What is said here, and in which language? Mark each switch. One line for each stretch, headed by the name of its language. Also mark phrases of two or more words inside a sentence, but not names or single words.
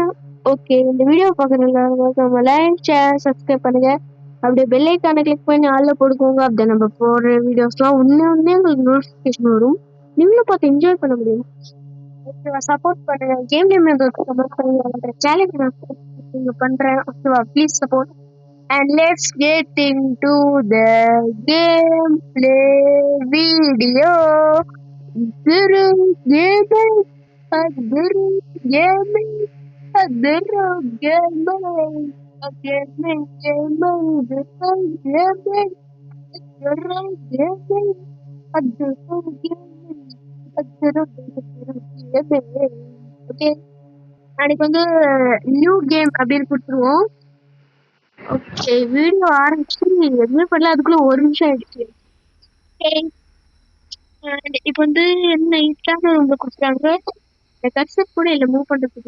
Tamil: ஓகே, இந்த வீடியோ பாக்குறவங்க
English: like share subscribe
Tamil: பண்ணுங்க. அப்படியே
English: bell iconai click
Tamil: பண்ணி ஆள்ல போடுக்கோங்க. அப்படியே நம்ம போடுற வீடியோஸ்லாம் ஒன்னே உங்களுக்கு நோட்டிபிகேஷன் வரும். நீங்களும் பார்த்து என்ஜாய் பண்ண முடியும். ஓகேவா? சப்போர்ட் பண்ணுங்க.
English: game name support
Tamil: பண்ணுங்க. சேலஞ்ச் நான் பண்றேன். ஓகேவா?
English: please support. And let's get into the gameplay video. Guru gaming, Guru gaming, Guru gaming, gaming, gaming, Guru gaming, Guru gaming, Guru gaming, Guru gaming. Okay.
Tamil: அன்னைக்கு
English: new game
Tamil: அப்படின்னு கொடுத்துருவோம். ஓகே, வீடியோ ஆரம்பிச்சு எதுவுமே பண்ணல, அதுக்குள்ள 1 நிமிஷம் ஆயிடுச்சு. இப்போ என்ன இன்ஸ்டாகிராம் ரொம்ப கொடுக்குறாங்க. இந்த கர்சர் கூட இல்லை மூவ் பண்றதுக்கு.